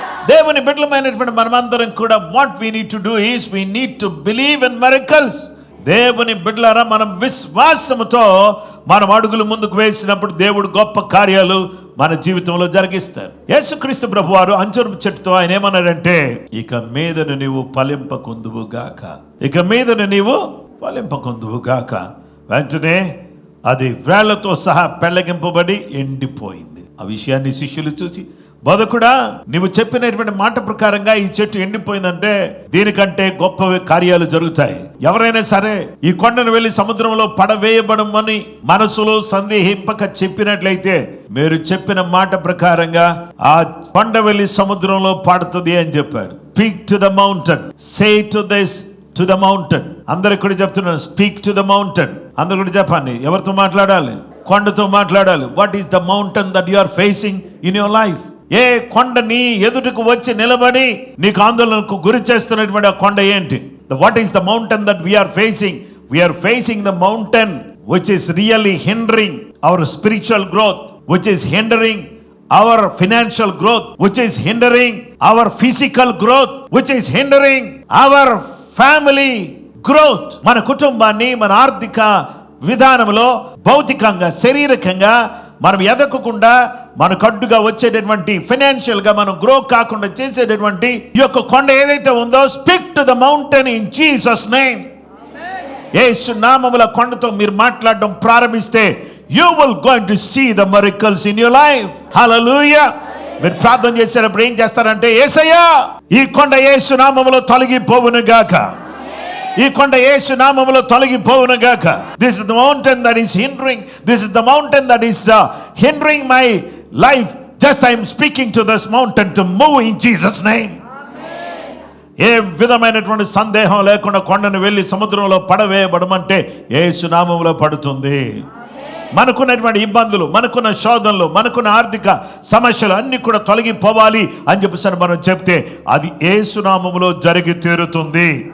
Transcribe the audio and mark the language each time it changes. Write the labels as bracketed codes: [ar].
[te] దేవుని బిడ్డలమైనటువంటి మనమందరం కూడా [en] what we need to do is we need to believe in miracles. [te] దేవుని బిడ్డలారా, మనం విశ్వాసముతో మనం అడుగులు ముందుకు వేసినప్పుడు దేవుడు గొప్ప కార్యాలు మన జీవితంలో జరిగిస్తారు. యేసుక్రీస్తు ప్రభువారు అంజూరపు చెట్టుతో ఆయన ఏమన్నాడంటే, ఇక మీదను నీవు ఫలింపకుందువు గాక, ఇక మీదను నీవు ఫలింపకుందువు గాక. వెంటనే అది వేళ్లతో సహా పెళ్లగింపబడి ఎండిపోయింది. ఆ విషయాన్ని శిష్యులు చూసి, బోధకుడా, నువ్వు చెప్పినటువంటి మాట ప్రకారంగా ఈ చెట్టు ఎండిపోయిందంటే దీనికంటే గొప్ప కార్యాలు జరుగుతాయి. ఎవరైనా సరే ఈ కొండను వెళ్లి సముద్రంలో పడవేయబడమని మనసులో సందేహింపక చెప్పినట్లయితే మీరు చెప్పిన మాట ప్రకారంగా ఆ కొండ వెళ్లి సముద్రంలో పడుతుంది అని చెప్పాడు. [en] Speak to the mountain, say to this to the mountain. [te] అందరికి కూడా చెప్తున్నాను, [en] Speak to the mountain. [te] అందరు కూడా చెప్పండి, ఎవరితో మాట్లాడాలి? కొండతో మాట్లాడాలి. [en] What is the mountain that you are facing in your life? [te] ఏ కొండ నీ ఎదుటకు వచ్చి నిలబడి నీకు ఆందోళనకు గురి చేస్తున్నటువంటి ఆ కొండ ఏంటి? [en] What is the mountain that we are facing? We are facing the mountain which is really hindering our spiritual growth, which is hindering our financial growth, which is hindering our physical growth, which is hindering our family growth. [te] మన కుటుంబాన్ని, మన ఆర్థిక విధానంలో భౌతికంగా, శారీరకంగా మనం ఎదగకుండా మనకు అడ్డుగా వచ్చేటటువంటి, ఫైనాన్షియల్ గా మనం గ్రో కాకుండా చేసేటటువంటి ఈ యొక్క కొండ ఏదైతే ఉందో, [en] Speak to the mountain in Jesus name. [te] యేసు నామములో కొండతో మీరు మాట్లాడడం ప్రారంభిస్తే [en] you will going to see the miracles in your life. Hallelujah. [te] మీరు ప్రార్థన చేసేటప్పుడు ఏం చేస్తారంటే, యేసయ్యా ఈ కొండ యేసు నామములో తొలగిపోవును గాక, ఈ కొండ యేసు నామములో తొలగిపోవును గాక. [en] This is the mountain that is hindering, this is the mountain that is hindering my life. Just I am speaking to this mountain to move in Jesus name. [te] ఏ విధమైనటువంటి సందేహం లేకుండా కొండను వెళ్ళి సముద్రంలో పడవేయబడమంటే యేసు నామములో పడుతుంది. మనకున్నటువంటి ఇబ్బందులు, మనకున్న శోధనలు, మనకున్న ఆర్థిక సమస్యలు అన్ని కూడా తొలగిపోవాలి అని చెప్పేసి మనం చెప్తే అది యేసు నామములో జరిగి తీరుతుంది.